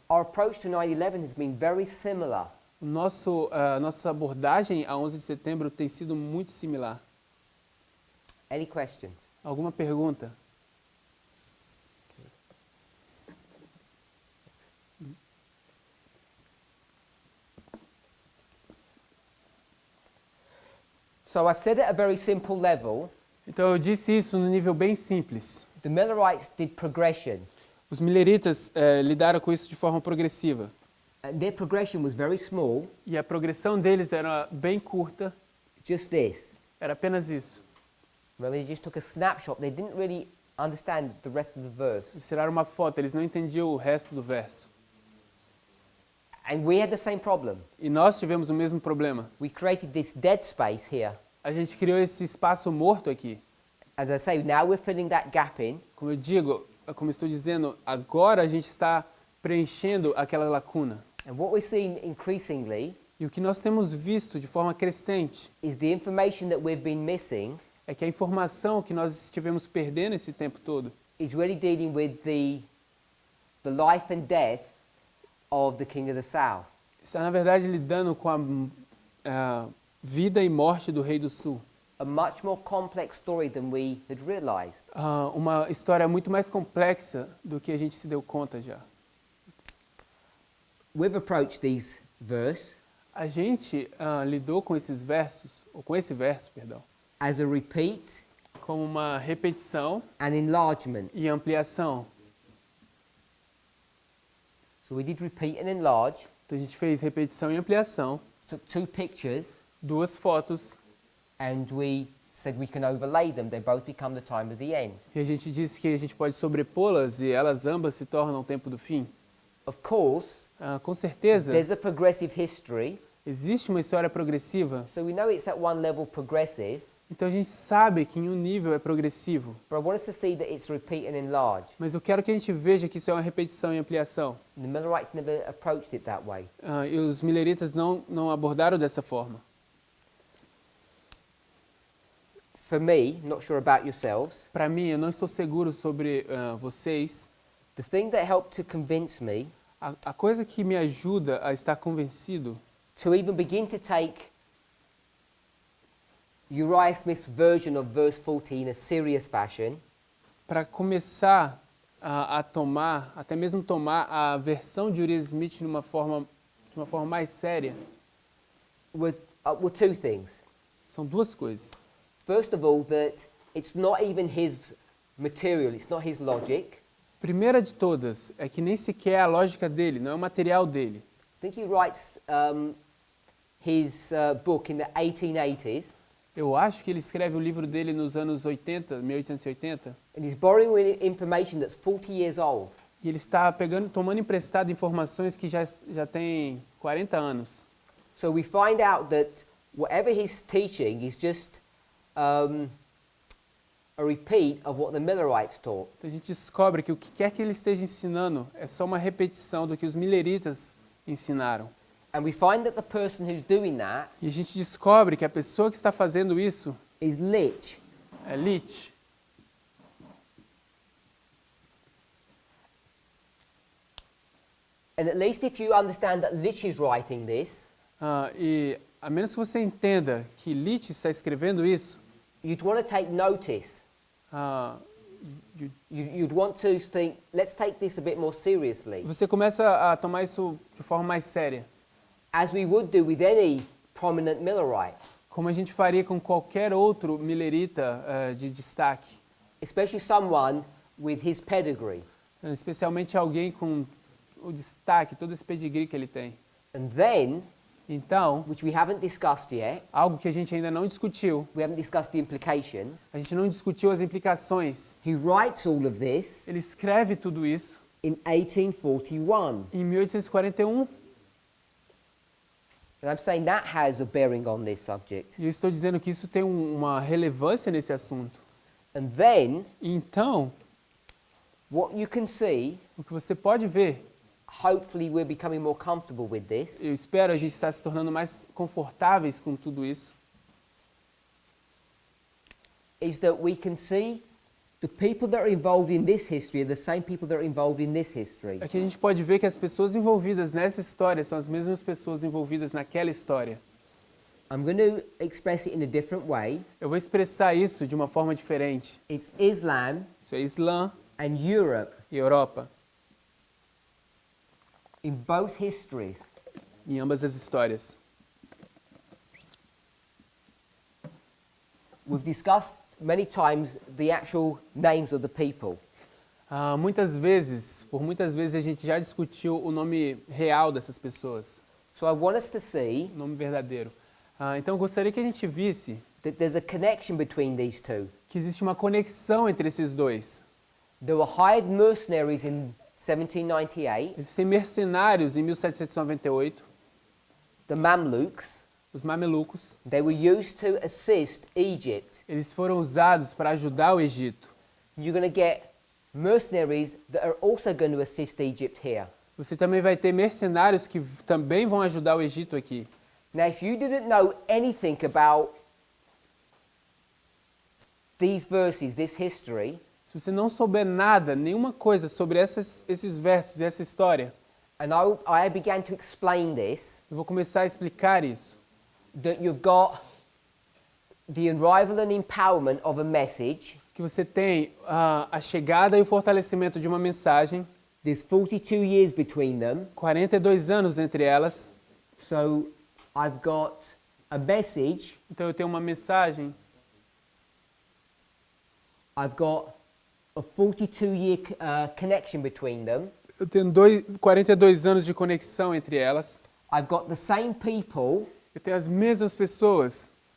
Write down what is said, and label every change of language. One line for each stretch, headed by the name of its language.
English: our approach to 9/11 has been very similar.
Portuguese: nossa abordagem a 11 de setembro tem sido muito similar.
English: Any questions?
Portuguese: Alguma pergunta?
English: So I've said at a very simple level,
Portuguese: Então eu disse isso no nível bem simples.
English: the Millerites did progression,
Portuguese: Os mileritas lidaram com isso de forma progressiva.
English: and their progression was very small,
Portuguese: E a progressão deles era bem curta,
English: just this.
Portuguese: era apenas isso.
English: Remember, they just took a snapshot. They didn't really understand the rest of the verse.
Portuguese: Eles tiraram uma foto, eles não entendiam o resto do verso.
English: And we had the same problem.
Portuguese: E nós tivemos o mesmo problema.
English: We created this dead space here.
Portuguese: A gente criou esse espaço morto aqui.
English: As I say, now we're filling that gap in.
Portuguese: Como eu digo, como estou dizendo, agora a gente está preenchendo aquela lacuna.
English: And what we're seeing increasingly
Portuguese: E o que nós temos visto de forma crescente
English: is the information that we've been missing
Portuguese: é que a informação que nós estivemos perdendo esse tempo todo
English: is really dealing with the life and death of the King of the South.
Portuguese: está, na verdade, lidando com a vida e morte do Rei do Sul.
English: A much more complex story than we had realized.
Portuguese: Uma história muito mais complexa do que a gente se deu conta já.
English: We've approached these verse
Portuguese: A gente lidou com esses versos, ou com esse verso, perdão,
English: as a repeat
Portuguese: como uma repetição
English: and enlargement.
Portuguese: e ampliação.
English: So we did repeat and enlarge.
Portuguese: Então a gente fez repetição e ampliação,
English: took two pictures,
Portuguese: 2 fotos,
English: and we said we can overlay them. They both become the time of the end.
Portuguese: e a gente disse que a gente pode sobrepô-las e elas ambas se tornam o tempo do fim.
English: Of course,
Portuguese: Com certeza,
English: there's a progressive history,
Portuguese: existe uma história progressiva,
English: so we know it's at one level progressive,
Portuguese: então a gente sabe que em um nível é progressivo.
English: but I want us to see that it's repeat and enlarge.
Portuguese: Mas eu quero que a gente veja que isso é uma repetição e ampliação.
English: The Millerites never approached it that way.
Portuguese: E os mileritas não abordaram dessa forma.
English: For me, not sure about yourselves,
Portuguese: Para mim, eu não estou seguro sobre vocês.
English: the thing that helped to convince me
Portuguese: A coisa que me ajuda a estar convencido
English: to even begin to take Uriah Smith's version of verse 14 in a serious fashion
Portuguese: para começar a tomar, até mesmo tomar a versão de Uriah Smith de uma forma mais séria,
English: were two things.
Portuguese: são 2 coisas.
English: First of all, that it's not even his material, it's not his logic.
Portuguese: Primeira de todas é que nem sequer é a lógica dele, não é o material dele.
English: I think he writes his book in the 1880s,
Portuguese: Eu acho que ele escreve o livro dele nos anos 80, 1880,
English: and he's borrowing information that's 40 years old.
Portuguese: e ele está tomando emprestado informações que já têm 40 anos.
English: So we find out that whatever he's teaching is just a repeat of what the Millerites taught.
Portuguese: Então a gente descobre que o que quer que ele esteja ensinando é só uma repetição do que os mileritas ensinaram.
English: And we find that the person who's doing that
Portuguese: E a gente descobre que a pessoa que está fazendo isso
English: is Lich.
Portuguese: é Lich.
English: And at least if you understand that Lich is writing this,
Portuguese: E a menos que você entenda que Lich está escrevendo isso,
English: you'd want to take notice. You'd want to think, let's take this a bit more seriously,
Portuguese: você começa a tomar isso de forma mais séria,
English: as we would do with any prominent Millerite,
Portuguese: como a gente faria com qualquer outro milerita de destaque,
English: especially someone with his pedigree.
Portuguese: especialmente alguém com o destaque, todo esse pedigree que ele tem.
English: And then,
Portuguese: Então,
English: which we haven't discussed yet,
Portuguese: algo que a gente ainda não discutiu,
English: we haven't discussed the implications,
Portuguese: a gente não discutiu as implicações.
English: he writes all of this
Portuguese: Ele escreve tudo isso
English: in 1841.
Portuguese: em 1841,
English: And I'm saying that has a bearing on this subject.
Portuguese: e eu estou dizendo que isso tem uma relevância nesse assunto.
English: And then,
Portuguese: Então,
English: what you can see,
Portuguese: o que você pode ver,
English: hopefully we're becoming more comfortable with this,
Portuguese: eu espero a gente estar se tornando mais confortáveis com tudo isso,
English: is that we can see the people that are involved in this history are the same people that are involved in this history.
Portuguese: é que a gente pode ver que as pessoas envolvidas nessa história são as mesmas pessoas envolvidas naquela história.
English: I'm going to express it in a different way.
Portuguese: Eu vou expressar isso de uma forma diferente.
English: It's Islam
Portuguese: Isso é Islã
English: and Europe
Portuguese: e Europa,
English: in both histories.
Portuguese: em ambas as histórias.
English: We've discussed many times the actual names of the people.
Portuguese: Por muitas vezes a gente já discutiu o nome real dessas pessoas,
English: So I want us to see
Portuguese: o nome verdadeiro. Então eu gostaria que a gente visse
English: that there's a connection between these two.
Portuguese: que existe uma conexão entre esses dois.
English: There were hired mercenaries in 1798,
Portuguese: Existem mercenários em 1798,
English: the Mamluks.
Portuguese: os mamelucos.
English: They were used to assist Egypt.
Portuguese: Eles foram usados para ajudar o Egito.
English: You're going to get mercenaries that are also going to assist Egypt here.
Portuguese: Você também vai ter mercenários que também vão ajudar o Egito aqui.
English: Now, if you didn't know anything about these verses, this history,
Portuguese: Se você não souber nada, nenhuma coisa sobre esses versos e essa história,
English: and I began to explain this,
Portuguese: eu vou começar a explicar isso.
English: that you've got the arrival and empowerment of a message.
Portuguese: Que você tem a chegada e o fortalecimento de uma mensagem,
English: There's 42 years between them.
Portuguese: 42 anos entre elas.
English: So I've got a message,
Portuguese: Então eu tenho uma mensagem,
English: I've got a 42-year connection between them,
Portuguese: Eu tenho 42 anos de conexão entre elas.
English: I've got the same people,
Portuguese: Eu tenho as mesmas pessoas.